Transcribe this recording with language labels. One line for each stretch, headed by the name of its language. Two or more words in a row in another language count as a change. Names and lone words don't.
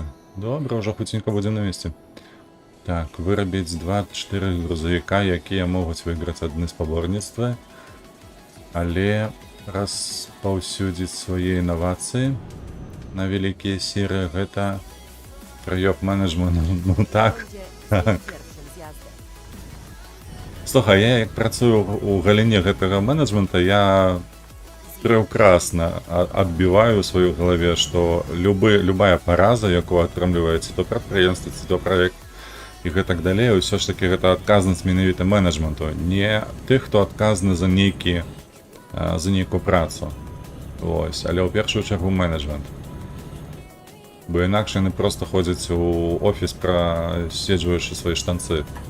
Belarusian: Добра, ўжо хуценька будзе на месцы. Так, вырабіць 2-4 грузавіка, якія могуць выйграць адны спаборніцтвы, але распаўсюдзіць свае інавацыі на вялікія серыі, гэта прыём менеджменту. Ну так.
Polish: Będzie pierwszym zjazdem.
Belarusian: Слухай, я як працую у галіне гэтага менеджмента, я прекрасно адбіваю у сваёй галаве, што любая параза, якую атрымліваецца то прадпрыемства, ці то праект і гэтак далей, ўсё ж таки гэта адказнасць менавіта менеджменту, не тых, хто адказны за нейкую працу. Вось, але ў першую чаргу менеджмент. Бо інакш яны проста ходзяць у офіс, праседжваючы свае штанцы.